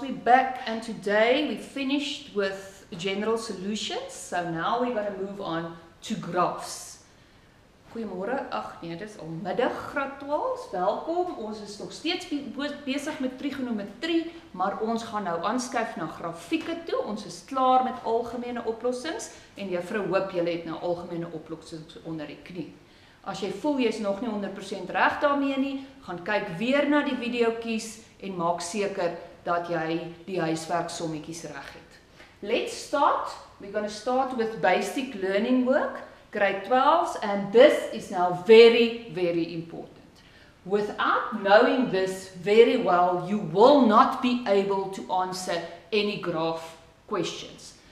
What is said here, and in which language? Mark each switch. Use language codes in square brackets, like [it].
[en] We're back, and today we finished with general solutions. So now we're going to move on to graphs. [af] Goeiemôre. Ag nee, dis al middag, graad 12s. Welkom. Ons is nog steeds besig met trigonometrie, maar ons gaan nou aanskuif na grafieke toe. Ons is klaar met algemene oplossings en juffrou hoop julle het nou algemene oplossings onder die knie. As jy voel jy is nog nie 100% reg daarmee nie, gaan kyk weer na die videoetjies en maak seker dat jy die huiswerk sommetjies reg het. [en] Let's start. We're going to start with basic learning work, grade 12s, and this is now very, very important. Without knowing this very well, you will not be able to answer any graph questions.